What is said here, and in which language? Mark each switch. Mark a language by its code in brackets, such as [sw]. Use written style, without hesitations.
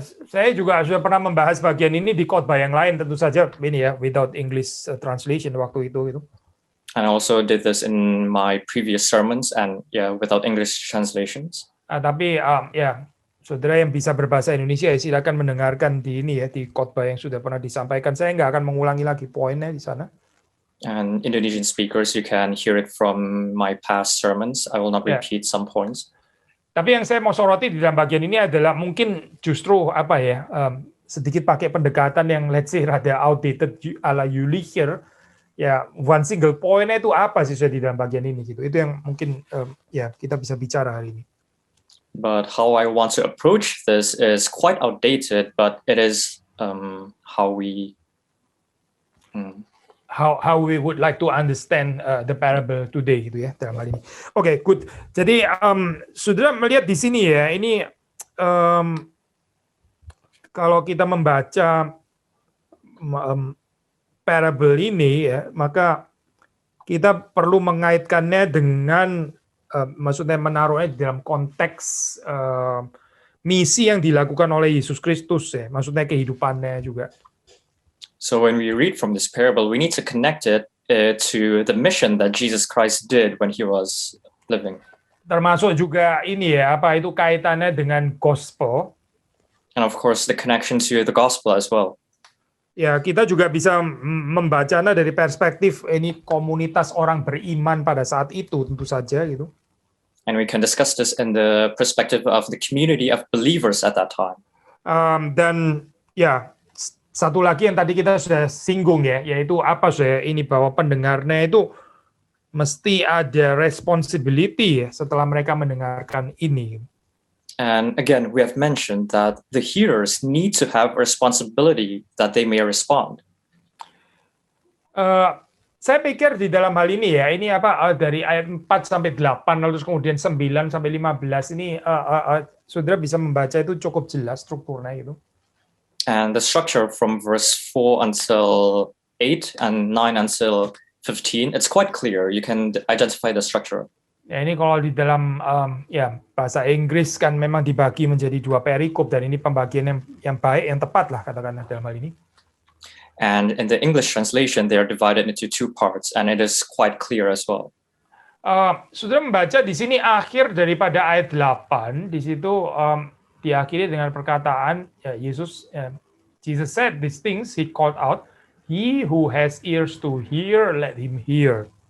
[id] Saya juga sudah pernah membahas bagian ini di khotbah yang lain, tentu saja ini ya, [en] without English translation [id] waktu itu gitu. [en] And I also did this in my previous sermons and without English translations. [id] Tapi saudara yang bisa berbahasa Indonesia ya silakan mendengarkan di ini ya, di khotbah yang sudah pernah disampaikan. Saya nggak akan mengulangi lagi poinnya di sana. [en] And Indonesian speakers, you can hear it from my past sermons. I will not repeat some points. [id] Tapi yang saya mau soroti di dalam bagian ini adalah mungkin justru sedikit pakai pendekatan yang [en] let's say [id] rada outdated ala Jülicher. Ya, [en] one single point- [id] nya itu apa sih di dalam bagian ini gitu. Itu yang mungkin kita bisa bicara hari ini. [en] But how I want to approach this is quite outdated, but it is how we how we would like to understand the parable today [id] gitu ya dalam hal ini. [en] Oke, good. [id] Jadi saudara melihat di sini ya, ini kalau kita membaca parable ini ya, maka kita perlu mengaitkannya dengan maksudnya menaruhnya dalam konteks misi yang dilakukan oleh Yesus Kristus ya, maksudnya kehidupannya juga. [en] So when we read from this parable, we need to connect it to the mission that Jesus Christ did when he was living. [id] Termasuk juga ini ya, apa itu kaitannya dengan gospel. [en] And of course, the connection to the gospel as well. [id] Ya, kita juga bisa membacanya dari perspektif ini komunitas orang beriman pada saat itu, tentu saja gitu. [en] And we can discuss this in the perspective of the community of believers at that time. [id] Dan ya, satu lagi yang tadi kita sudah singgung ya, yaitu apa saya ini bahwa pendengarnya itu mesti ada responsibility ya setelah mereka mendengarkan ini. [en] And again, we have mentioned that the hearers need to have responsibility that they may respond. [id] Saya pikir di dalam hal ini ya, ini apa dari ayat 4 sampai 8 lalu kemudian 9 sampai 15 ini saudara bisa membaca itu cukup jelas strukturnya itu. [en] And the structure from verse 4 until 8 and 9 until 15, it's quite clear. You can identify the structure. [id] Ya, ini kalau di dalam ya bahasa Inggris kan memang dibagi menjadi dua perikop dan ini pembagian yang baik, yang tepat lah katakanlah dalam hal ini. [en] And in the English translation, they are divided into two parts, and it is quite clear as well. [id] Saudara membaca di sini akhir daripada ayat 8, di situ diakhiri dengan perkataan ya, [en] Jesus said these things, he called out, he who has ears to hear, let him hear.